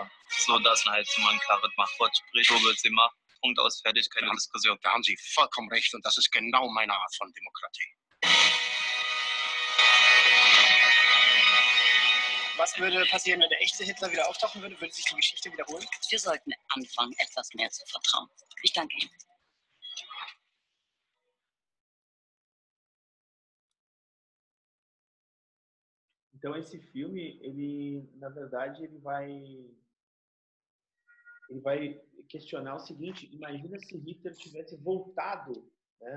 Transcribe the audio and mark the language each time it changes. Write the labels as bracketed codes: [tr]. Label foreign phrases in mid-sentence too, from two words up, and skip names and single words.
[de] So, dass halt mal ein klares Machtwort spricht, wo wird sie macht, Punkt aus, fertig, keine Diskussion. Da haben Sie vollkommen recht und das ist genau meine Art von Demokratie. Was würde passieren, wenn der echte Hitler wieder auftauchen würde? Würde sich die Geschichte wiederholen? Wir sollten anfangen, etwas mehr zu vertrauen. Ich danke Ihnen. [pt] Então esse filme, ele, na verdade, ele vai questionar o seguinte: imagina se Hitler tivesse voltado, né?